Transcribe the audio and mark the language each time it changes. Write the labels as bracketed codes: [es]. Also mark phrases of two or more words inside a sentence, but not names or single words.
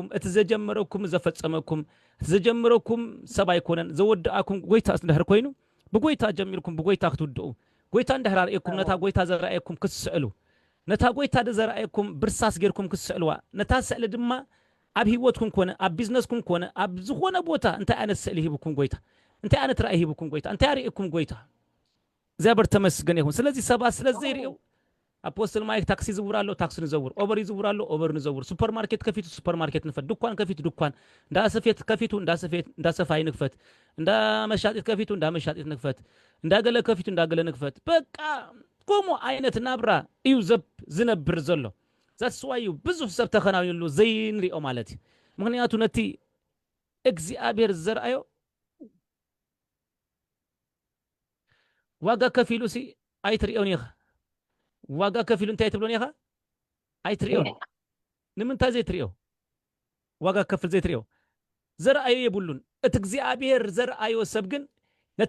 [ti] እቲ ዘጀመረኩም ዘፈጸመኩም ዘጀመረኩም ሰብ ኣይኮነን ዘወድአኩም ጎይታ እንደህር ኮይኑ ብጎይታ ጀሚርኩም ብጎይታ ክትውድኡ ጎይታ እንደህር አርእየኩም ነታ ጎይታ ዘራእየኩም ክትስዕሉ ነታ ጎይታ ዘራእየኩም ብርሳስ ጌርኩም ክትስዕልዋ ነታ ስዕሊ ድማ ኣብ ህይወትኩም ኮነ ኣብ ቢዝነስኩም ኮነ ኣብ ዝኾነ ቦታ እንታይ አይነት ስዕሊ ሂብኩም ጎይታ እንታይ አይነት ራእይ ሂብኩም ጎይታ እንታይ አርእየኩም ጎይታ [am] እግዚአብሔር ተመስገን ይሁን ስለዚህ ሰባት ስለዚህ [ti] ይሪው አፖስትል ማይክ ታክሲ ዝውራሎ ታክሲ ንዘውር ኦቨር ይዝውራሎ ኦቨር ንዘውር ሱፐርማርኬት ከፊቱ ሱፐርማርኬት ንፈት ድኳን ከፊቱ ድኳን እንዳሰፌት ከፊቱ እንዳሰፌት እንዳሰፋይ ንክፈት እንዳመሻጢት ከፊቱ እንዳመሻጢት ንክፈት እንዳገለ ከፊቱ እንዳገለ ንክፈት በቃ ቆሞ አይነት ናብራ እዩ ዝነብር ዘሎ ዛስዋዩ ብዙ ሰብ ተኸናውሉ ዘይንሪኦ ማለት ምክንያቱ ነቲ እግዚአብሔር ዘርአዮ ዋጋ ከፊሉሲ አይትሪኦን ይኸ ዋጋ ከፊሉ እንታይ ትብሎን ይኸ አይትሪኦን ንምንታይ ዘይትሪኦ ዋጋ ከፍል ዘይትሪኦ ዘርአዮ የብሉን እቲ እግዚአብሔር ዘርአዮ ሰብ ግን ነቲ